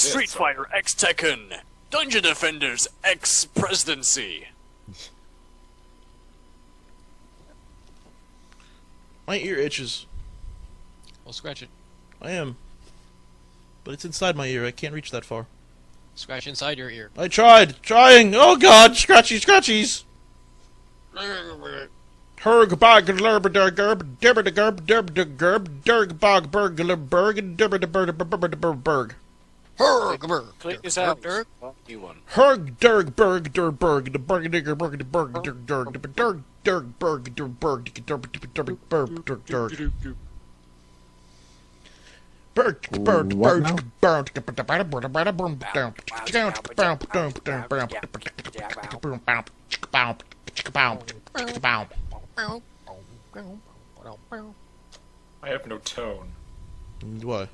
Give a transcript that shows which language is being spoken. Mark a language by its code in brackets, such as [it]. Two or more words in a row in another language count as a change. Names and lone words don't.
[en] Street Fighter X Tekken, Dungeon Defenders X Presidency. My ear itches. Well, scratch it. I am. But it's inside my ear. I can't reach that far. Scratch inside your ear. I tried. Trying. Oh god. Scratchy scratchies. Herg bog lerb der gerb dibber de gerb derb de gerb derg bog burgler berg and dibber de berg. Click this out. New one. Herg derg berg der berg the berg digger berg de berg der derg de derg derg berg der berg de derg derg berg der derg. Berg berg berg berg I have no tone. What?